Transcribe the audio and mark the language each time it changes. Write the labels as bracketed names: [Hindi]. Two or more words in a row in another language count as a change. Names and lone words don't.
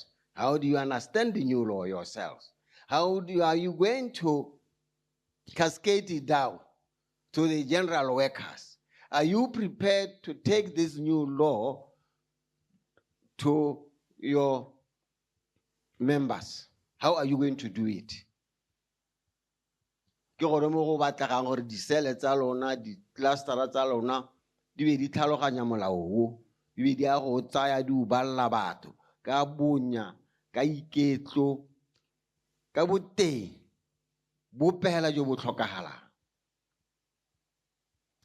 [English] How do you understand the new law yourselves? Are you going to cascade it down to the general workers? Are you prepared to take this new law to your members? How are you going to do it? [Tswana] Ke gore mo go batlagang gore di sele tsa lona di cluster tsa lona di be di tlhaloganya molao o di be di a go tsaya di uballa batho ka bonya ka iketlo ka boteng bo pela jo bo tlhokagalang.